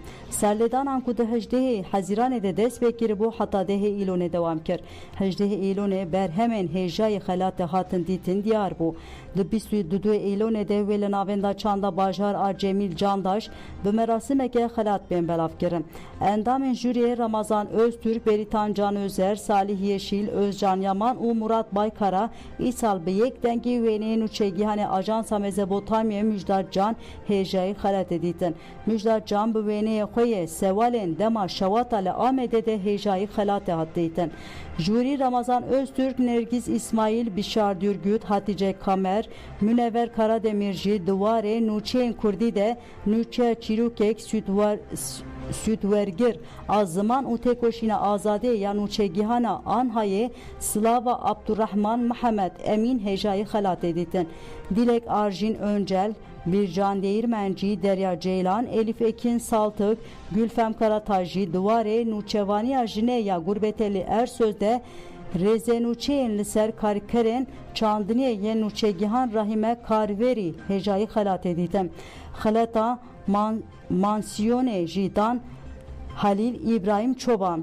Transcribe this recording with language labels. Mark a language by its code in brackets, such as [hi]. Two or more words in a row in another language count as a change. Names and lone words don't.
[ku] Serlêdanan ku di 18 Hezîranê de dest pê kiribû heta 10 îlonê dewam kir. 18 îlonê berhemên hêjayê xelatê hatin dîtin diyar bû. Di 22 îlonê de wê li navenda çanda bajar a Cemîl Candaş bi merasimeke xelat bên belav kirin. Endamên jûriyê Ramazan Öztürk, Beritan Can Özer, Salih Yeşil, Özcan Yaman û Murat Baykara îsal bi yek dengî wêneyê nûçegîhanê Ajansa Mezopotamya Müjdat Can hêjayê xelatê dîtin. Müjdat Can bi wêneyê xwe yê sevalên dema şewata li Amedê de hêjayê xelatê hat dîtin. Jûrî Ramazan Öztürk, Nergiz İsmail, Bişar Dürgüt, Hatice Kamer, Münevver Karademir jî diwarê nûçeyên Kurdî de nûçeya Çîrokek Südwergir a Ziman û Têkoşîna Azadê ya nûçegîhana Anhayê Slava Abdurrahman Mihemed Emîn hêjayê xelatê dîtin. Dilek Arjin Öncel, Bircan Değirmenci, Derya Ceylan, Elif Ekin Saltık, Gülfem Karatay jî diwarê nûçevaniya jinê ya gurbetê li Ersöz'de Rêzenûçeyên li ser karkerên çandiniyê yên nûçegîhan Rahime Karverî hêjayê xelatê dîtin. Xelata mansiyonê jî dan Halil İbrahim Çoban.